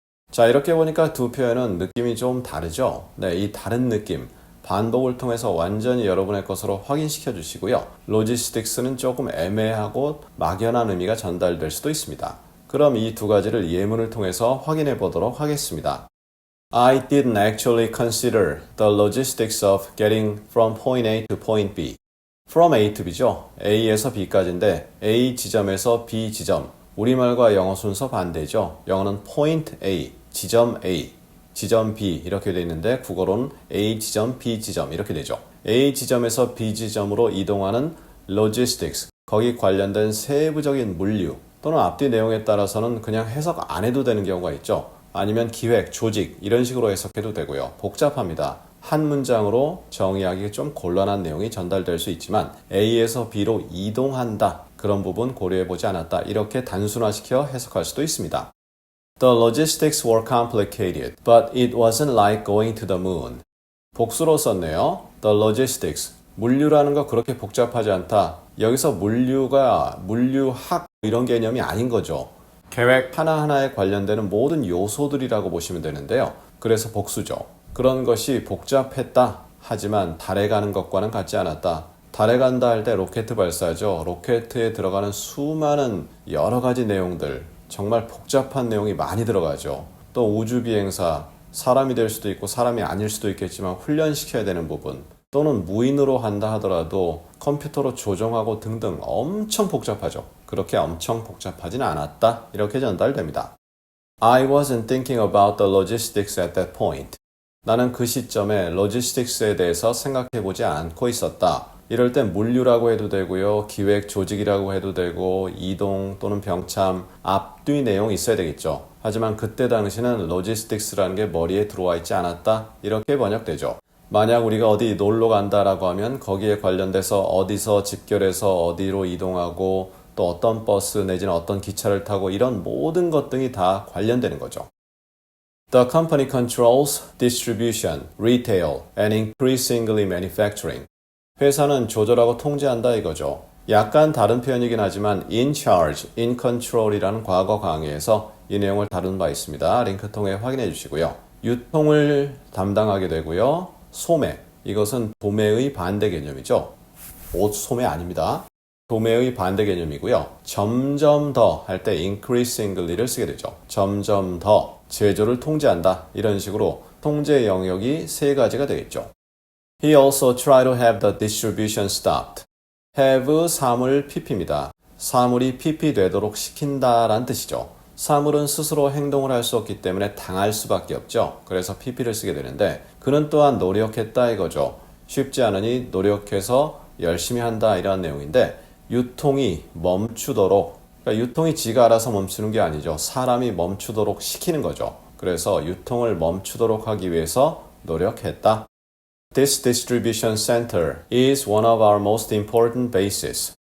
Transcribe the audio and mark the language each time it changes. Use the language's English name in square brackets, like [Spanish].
[Korean] 자, 이렇게 보니까 두 표현은 느낌이 좀 다르죠. 네, 이 다른 느낌 반복을 통해서 완전히 여러분의 것으로 확인시켜 주시고요. 로지스틱스는 조금 애매하고 막연한 의미가 전달될 수도 있습니다. 그럼 이 두 가지를 예문을 통해서 확인해 보도록 하겠습니다. [English] I didn't actually consider the logistics of getting from point A to point B. From A to B죠. [Korean] A에서 B까지인데 A 지점에서 B 지점. 우리말과 영어 순서 반대죠. 영어는 point A, 지점 A. 지점 B 이렇게 되어 있는데 국어로는 A 지점, B 지점 이렇게 되죠. A 지점에서 B 지점으로 이동하는 logistics, 거기 관련된 세부적인 물류 또는 앞뒤 내용에 따라서는 그냥 해석 안 해도 되는 경우가 있죠. 아니면 기획, 조직 이런 식으로 해석해도 되고요. 복잡합니다. 한 문장으로 정의하기 좀 곤란한 내용이 전달될 수 있지만 A에서 B로 이동한다. 그런 부분 고려해보지 않았다. 이렇게 단순화시켜 해석할 수도 있습니다. [English] The logistics were complicated, but it wasn't like going to the moon. [Korean] 복수로 썼네요. [English] The logistics. [Korean] 물류라는 거 그렇게 복잡하지 않다. 여기서 물류가 물류학 이런 개념이 아닌 거죠. 계획 하나하나에 관련되는 모든 요소들이라고 보시면 되는데요. 그래서 복수죠. 그런 것이 복잡했다. 하지만 달에 가는 것과는 같지 않았다. 달에 간다 할 때 로켓 발사죠. 로켓에 들어가는 수많은 여러 가지 내용들. 정말 복잡한 내용이 많이 들어가죠. 또 우주비행사, 사람이 될 수도 있고 사람이 아닐 수도 있겠지만 훈련시켜야 되는 부분 또는 무인으로 한다 하더라도 컴퓨터로 조정하고 등등 엄청 복잡하죠. 그렇게 엄청 복잡하진 않았다. 이렇게 전달됩니다. [English] I wasn't thinking about the logistics at that point. [Korean] 나는 그 시점에 logistics에 대해서 생각해보지 않고 있었다. 이럴 땐 물류라고 해도 되고요. 기획, 조직이라고 해도 되고 이동 또는 병참, 앞뒤 내용이 있어야 되겠죠. 하지만 그때 당시는 logistics라는 게 머리에 들어와 있지 않았다. 이렇게 번역되죠. 만약 우리가 어디 놀러 간다라고 하면 거기에 관련돼서 어디서 집결해서 어디로 이동하고 또 어떤 버스 내지는 어떤 기차를 타고 이런 모든 것 등이 다 관련되는 거죠. [English] The company controls distribution, retail, and increasingly manufacturing. [Korean] 회사는 조절하고 통제한다 이거죠. 약간 다른 표현이긴 하지만 in charge, in control이라는 과거 강의에서 이 내용을 다룬 바 있습니다. 링크 통해 확인해 주시고요. 유통을 담당하게 되고요. 소매, 이것은 도매의 반대 개념이죠. 옷 소매 아닙니다. 도매의 반대 개념이고요. 점점 더 할 때 increasingly를 쓰게 되죠. 점점 더 제조를 통제한다. 이런 식으로 통제 영역이 세 가지가 되겠죠. [English] He also tried to have the distribution stopped. [Korean] have 사물 pp입니다. 사물이 pp 되도록 시킨다라는 뜻이죠. 사물은 스스로 행동을 할 수 없기 때문에 당할 수밖에 없죠. 그래서 pp를 쓰게 되는데 그는 또한 노력했다 이거죠. 쉽지 않으니 노력해서 열심히 한다 이런 내용인데 유통이 멈추도록 그러니까 유통이 지가 알아서 멈추는 게 아니죠. 사람이 멈추도록 시키는 거죠. 그래서 유통을 멈추도록 하기 위해서 노력했다. [English] This distribution center is one of our most important bases.